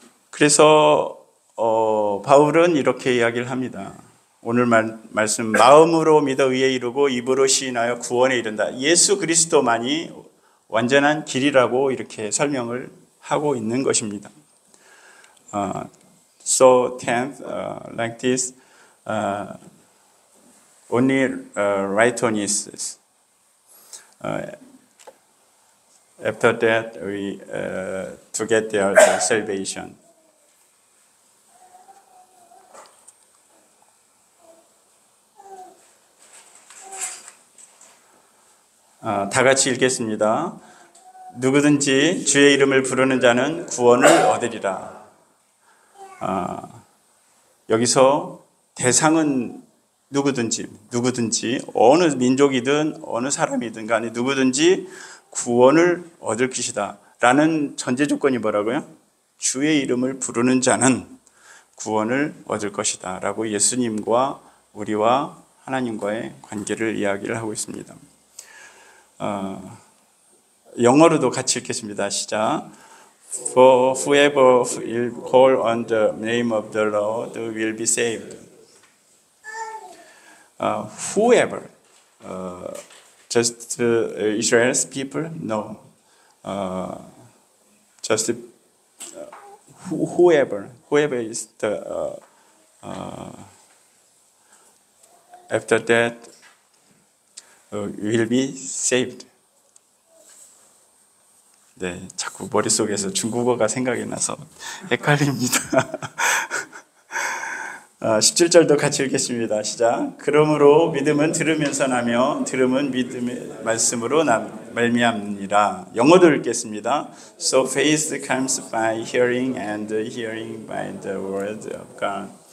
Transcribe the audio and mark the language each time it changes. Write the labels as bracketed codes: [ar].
[ko] 그래서 바울은 이렇게 이야기를 합니다. 오늘 말씀 마음으로 믿어 의에 이르고 입으로 시인하여 구원에 이른다. 예수 그리스도만이 완전한 길이라고 이렇게 설명을 하고 있는 것입니다. [en] So 10th, like this, only righteousness. After that, we to get their salvation. [ko] 다 같이 읽겠습니다. 누구든지 주의 이름을 부르는 자는 구원을 얻으리라. 여기서 대상은 누구든지 어느 민족이든 어느 사람이든 간에 누구든지 구원을 얻을 것이다 라는 전제 조건이 뭐라고요? 주의 이름을 부르는 자는 구원을 얻을 것이다 라고 예수님과 우리와 하나님과의 관계를 이야기를 하고 있습니다. 영어로도 같이 읽겠습니다. 시작. [en] For whoever will call on the name of the Lord will be saved. Whoever, just Israel's people? No. Just whoever is the after that will be saved. [ko] 네, 자꾸 머릿속에서 중국어가 생각이 나서 헷갈립니다. 17절도 같이 읽겠습니다. 시작. 그러므로 믿음은 들으면서 나며 들음은 믿음의 말씀으로 말미암느니라. 영어도 읽겠습니다. [en] So faith comes by hearing and hearing by the word of God.